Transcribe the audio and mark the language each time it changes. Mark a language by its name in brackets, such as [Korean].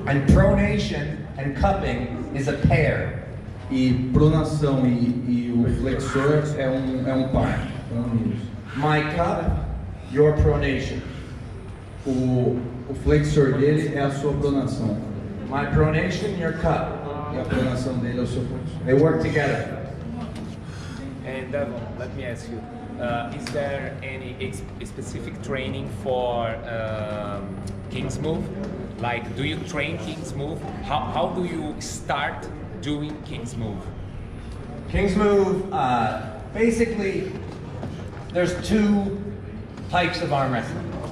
[English] And pronation and cupping is a pair. [Portuguese] E pronação e o flexor é um par. [English] My cup, your pronation. [Portuguese] O flexor dele é a sua pronação. [English] My pronation, your cup. [Portuguese] E a pronação dele é o seu flexor. [English] They work together. And Devon, let me ask you, is there any specific training for King's Move? Like, do you train King's Move? How do you start doing King's Move? King's Move, basically, there's two types of arm wrestling.